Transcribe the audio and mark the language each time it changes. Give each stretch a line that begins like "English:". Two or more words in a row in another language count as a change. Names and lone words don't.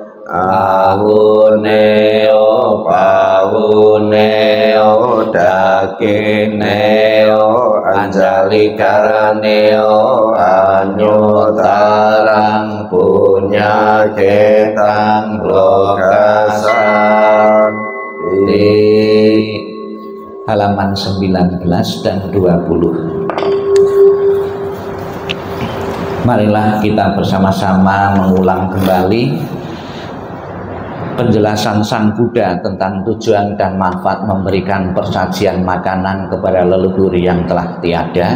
Pali: Ahuneo Pahuneo Dakineo Anjali Karaneo Anyutarang Punya Ketang Lokasan.
Indonesian: Di halaman 19 dan 20. Marilah kita bersama-sama mengulang kembali penjelasan Sang Buddha tentang tujuan dan manfaat memberikan persajian makanan kepada leluhur yang telah tiada.